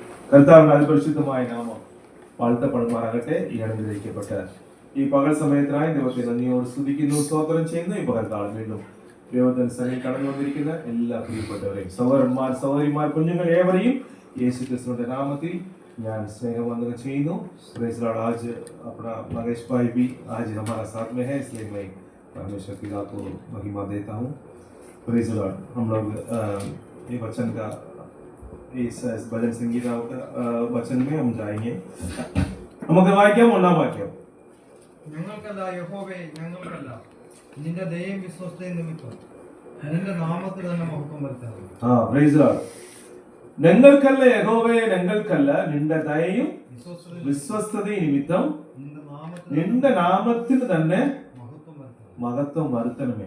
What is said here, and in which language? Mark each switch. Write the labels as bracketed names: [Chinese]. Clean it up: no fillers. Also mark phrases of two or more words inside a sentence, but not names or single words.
[Malayalam] കർത്താവിന്റെ അതിപരിശുദ്ധമായ നാമം വാഴ്ത്തപ്പെടുമാറാകട്ടെ. ഈ അനുഗ്രഹിക്കപ്പെട്ട ഈ പകൽ സമയത്തിനായി ദൈവത്തെ നന്ദിയോട് സ്തുതിക്കുന്നു, സ്തോത്രം ചെയ്യുന്നു. ഈ പകൽക്കാലം വീണ്ടും ദൈവത്തിന്റെ സന്നിധി കടന്നു വന്നിരിക്കുന്ന എല്ലാ പ്രിയപ്പെട്ടവരെയും, സഹോദരന്മാർ, സഹോദരിമാർ, കുഞ്ഞുങ്ങൾ ഏവരെയും യേശു ക്രിസ്തുവിന്റെ നാമത്തിൽ ഞാൻ स्नेहवंदन ചെയ്യുന്നു. [English] Praise Lord. [Hindi] आज अपना महेश भाई भी आज हमारा साथ में है, इसलिए मैं परमेश्वर की बात को महिमा देता हूँ। [English] Praise Lord. [Hindi] हम लोग ये वचन का इस भजन संगीता का वचन में हम जाएंगे। [Malayalam] നമുക്ക് വായിക്കാം ഒന്നാം വാക്യം. ഞങ്ങൾക്കല്ല യഹോവേ, ഞങ്ങൾക്കല്ല, നിന്റെ ദയയും വിശ്വസ്തയും നിമിത്തം നിന്റെ നാമത്തിൽ തന്നെ മഹത്വം വരുത്തണം. [English] Praise Lord. [Malayalam] ഞങ്ങൾക്കല്ല യഹോവേ, ഞങ്ങൾക്കല്ല, നിന്റെ ദയയും വിശ്വസ്തതയും നിമിത്തം നിന്റെ നാമത്തിന് തന്നെ മഹത്വം വരുത്തണമേ.